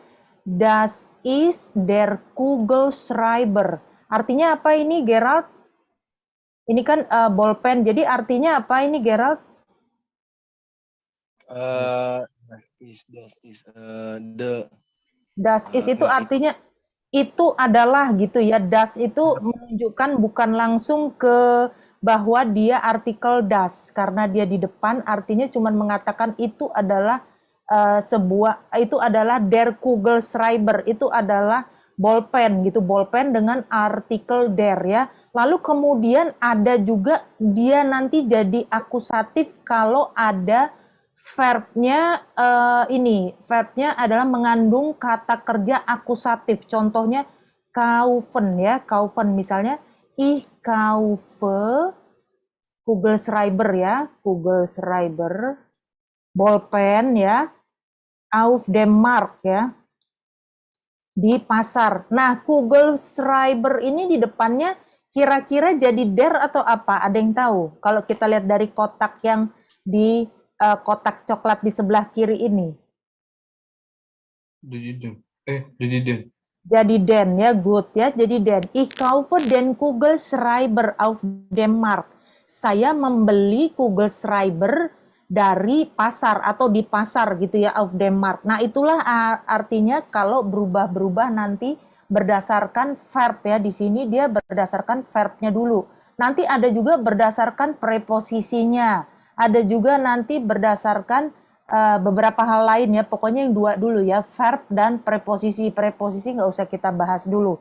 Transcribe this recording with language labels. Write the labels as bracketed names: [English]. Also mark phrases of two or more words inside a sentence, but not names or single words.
[German] Das ist der Kugelschreiber. [Indonesian] Artinya apa ini Gerald? Ini kan bolpen. Jadi artinya apa ini Gerald? [German] Das ist [Indonesian] itu artinya itu adalah gitu ya. Das itu menunjukkan bukan langsung ke bahwa dia artikel das karena dia di depan, artinya cuma mengatakan itu adalah itu adalah [German] der Kugelschreiber, [Indonesian] itu adalah bolpen gitu, bolpen dengan artikel der ya. Lalu kemudian ada juga dia nanti jadi akusatif kalau ada verbnya verbnya adalah mengandung kata kerja akusatif. Contohnya kaufen ya, kaufen misalnya [German] ich kaufe Kugelschreiber [Indonesian] ya, Kugelschreiber, bolpen ya, [German] auf dem Markt [Indonesian] ya, di pasar. Nah, Kugelschreiber ini di depannya kira-kira jadi der atau apa? Ada yang tahu? Kalau kita lihat dari kotak yang di kotak coklat di sebelah kiri ini. Jadi den. Jadi den ya, good ya, jadi den. [German] Ich kaufe den Kugelschreiber auf dem Markt. [Indonesian] Saya membeli Kugelschreiber dari pasar atau di pasar gitu ya, [German] auf dem Markt. [Indonesian] Nah, itulah artinya kalau berubah-berubah nanti berdasarkan verb ya. Di sini dia berdasarkan verbnya dulu. Nanti ada juga berdasarkan preposisinya. Ada juga nanti berdasarkan beberapa hal lain ya. Pokoknya yang dua dulu ya, verb dan preposisi. Preposisi nggak usah kita bahas dulu.